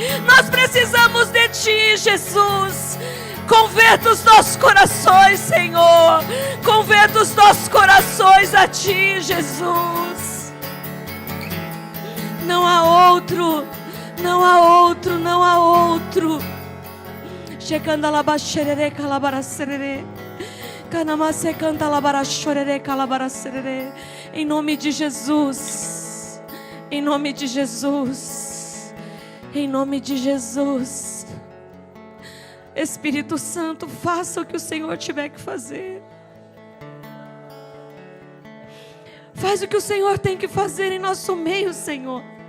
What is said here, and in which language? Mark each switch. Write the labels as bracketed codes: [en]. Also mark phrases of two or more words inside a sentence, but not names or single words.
[pt] Nós precisamos de Ti, Jesus. Converta os nossos corações, Senhor. Converta os nossos corações a Ti, Jesus. Não há outro, não há outro, não há outro. Checandalabaxerere calabaracerere. Canamase cantalabaraxorere calabaracerere. Em nome de Jesus. Em nome de Jesus. Em nome de Jesus. Espírito Santo, faça o que o Senhor tiver que fazer. Faz o que o Senhor tem que fazer em nosso meio, Senhor.